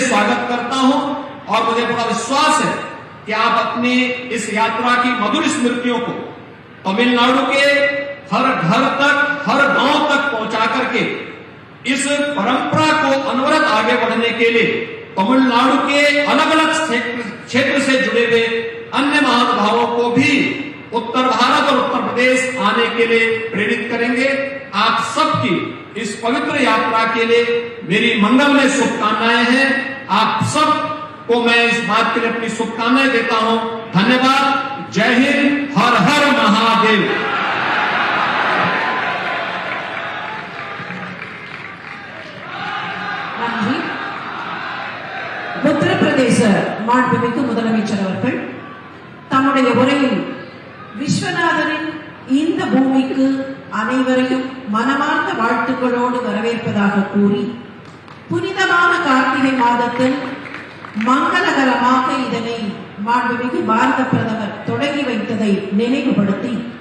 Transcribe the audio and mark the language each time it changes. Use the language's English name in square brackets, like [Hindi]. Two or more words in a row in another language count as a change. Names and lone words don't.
[Hindi] स्वागत करता हूं और मुझे पूरा विश्वास है कि आप अपनी इस यात्रा की मधुर स्मृतियों को तमिलनाडु के हर घर तक, हर गांव तक पहुंचा करके इस परंपरा को अनवरत आगे बढ़ने के लिए तमिलनाडु के अलग अलग क्षेत्र से जुड़े हुए अन्य महानुभावों को भी उत्तर भारत और उत्तर प्रदेश आने के लिए प्रेरित करेंगे। आप सबकी इस पवित्र यात्रा के लिए मेरी मंगलमय शुभकामनाएं हैं। आप सब को मैं इस बात के लिए अपनी शुभकामनाएं देता हूं। धन्यवाद। जय हिंद। हर हर महादेव। [Tamil] நன்றி. உத்தரப்பிரதேச மாண்புமிகு முதலமைச்சர் அவர்கள் தம்முடைய உரையில் விஸ்வநாதரின் இந்த பூமிக்கு அனைவரையும் மனமார்ந்த வாழ்த்துக்களோடு வரவேற்பதாக கூறி, புனிதமான கார்த்திகை மாதத்தில் மங்களகரமாக இதனை மாண்புமிகு பாரத பிரதமர் தொடங்கி வைத்ததை நினைவுபடுத்தி,